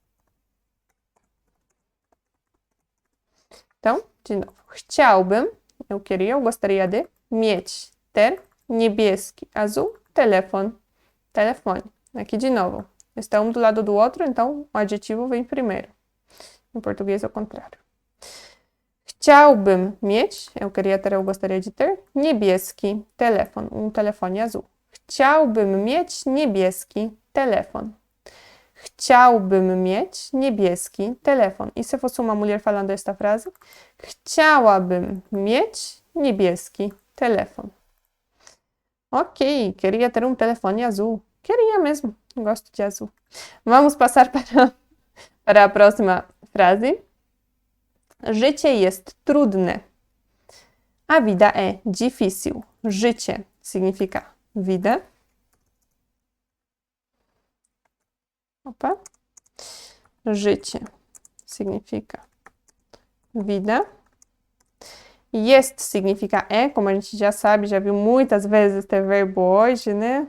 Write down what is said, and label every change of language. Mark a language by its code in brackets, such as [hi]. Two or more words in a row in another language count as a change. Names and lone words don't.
[pt] Então, de novo. Chciałbym, eu queria, eu gostaria de. Mieć, ter. Niebieski, azul. Telefone. Aqui de novo. Está um do lado do outro, então o adjetivo vem primeiro. Em português é o contrário. [pl] Chciałbym mieć, [pt] eu queria ter, eu gostaria de ter. [pl] Niebieski telefon, [pt] um telefone azul. [pl] Chciałbym mieć niebieski telefon. Chciałbym mieć niebieski telefon. [pt] E se fosse uma mulher falando esta frase? [pl] Chciałabym mieć niebieski telefon. [pt] Ok, queria ter um telefone azul. Queria mesmo, gosto de azul. Vamos passar para Para a próxima frase. [pl] Życie jest trudne. [pt] A vida é difícil. Życie significa vida. Opa. Życie significa vida. Jest significa é, como a gente já sabe, já viu muitas vezes este verbo hoje, né?